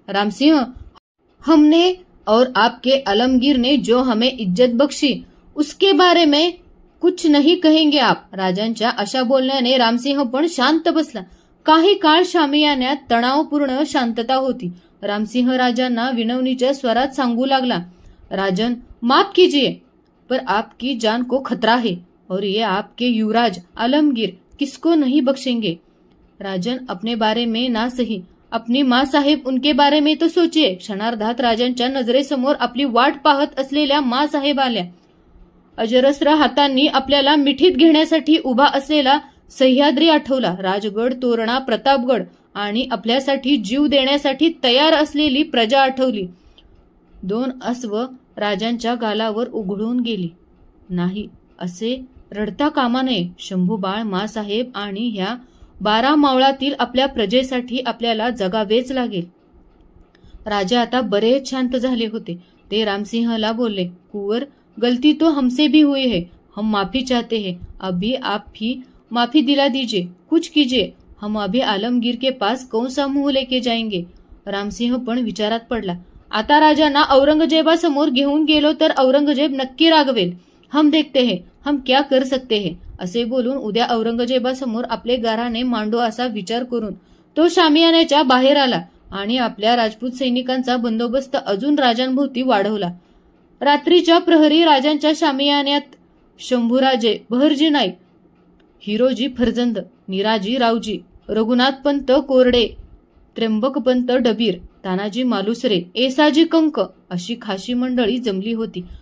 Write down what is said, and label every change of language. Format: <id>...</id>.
<hi>रामसिंह, हमने और आपके आलमगीर ने जो हमें इज्जत बख्शी उसके बारे में कुछ नहीं कहेंगे आप.</hi> <mr>राजांच्या अशा बोलण्याने रामसिंह पण शांत बसला. काही काळ शामियान्यात तणावपूर्ण शांतता होती. रामसिंह राजांना विनवणीच्या स्वरात सांगू लागला,</mr> <hi>राजन, माफ कीजिए पर आपकी जान को खतरा है और ये आपके युवराज आलमगीर किसको नहीं बख्शेंगे. राजन, अपने बारे में ना सही अपनी माँ साहेब उनके बारे में तो सोचिए.</hi> <mr>क्षणार्धात राजांच्या नजरेसमोर आपली वाट पाहत असलेल्या माँ साहेब आल्या. अजरस्र हातांनी आपल्याला मिठीत घेण्यासाठी उभा असलेला सह्याद्री आठवला. राजगड, तोरणा, प्रतापगड आणि आपल्यासाठी जीव देण्यासाठी तयार असलेली प्रजा आठवली. 2 अस्व राजांच्या गालावर उघळून गेली. नाही, असे रडता कामा नये. शंभूबाळ, माँसाहेब आणि ह्या 12 मावळातील आपल्या प्रजेसाठी आपल्याला जगावेच लागेल. राजा आता बरेच शांत झाले होते. ते रामसिंहला बोलले,</mr> <hi>कुंवर, गलती तो हमसे भी हुई है. हम माफी चाहते हैं. अभी आप ही माफी दिला दीजिए. कुछ कीजिए. हम अभी आलमगीर के पास कौन सा मुंह लेके जाएंगे.</hi> <mr>रामसिंह पण विचारात पडला. आता राजांना औरंगजेबासमोर घेऊन गेलो तर औरंगजेब नक्की रागवेल.</mr> <hi>हम देखते हैं हम क्या कर सकते हैं.</hi> <mr>असे बोलून उद्या औरंगजेबासमोर आपले गाऱ्हाणे मांडो असा विचार करून तो शामियान्याच्या बाहेर आला आणि आपल्या राजपूत सैनिकांचा बंदोबस्त अजून राजांभोवती वाढवला. रात्रीच्या प्रहरी राजांच्या शामियान्यात शंभूराजे, बहरजी नाईक, हिरोजी फरजंद, निराजी रावजी, रघुनाथपंत कोरडे, त्र्यंबकपंत डबीर, तानाजी मालुसरे, एसाजी कंक अशी खाशी मंडळी जमली होती.</mr>